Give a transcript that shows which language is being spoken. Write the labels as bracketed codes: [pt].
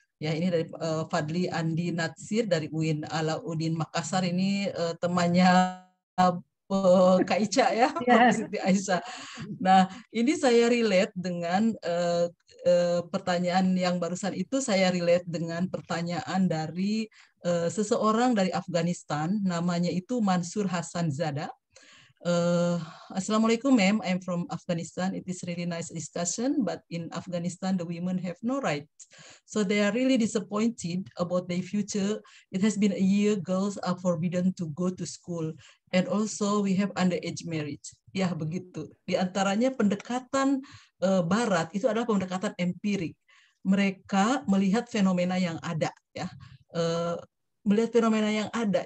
[id] Ya, ini dari Fadli Andi Natsir dari UIN Alauddin Makassar, ini temannya Kak Ica ya, Prof. Siti Aisyah. Nah, ini saya relate dengan pertanyaan yang barusan itu, saya relate dengan pertanyaan dari seseorang dari Afghanistan, namanya itu Mansur Hasan Zada. [en] Assalamualaikum ma'am, I'm from Afghanistan. It is really nice discussion, but in Afghanistan the women have no rights. So they are really disappointed about their future. It has been a year girls are forbidden to go to school, and also we have underage marriage. [id] Ya, begitu. Di antaranya pendekatan Barat itu adalah pendekatan empirik. Mereka melihat fenomena yang ada, ya, melihat fenomena yang ada.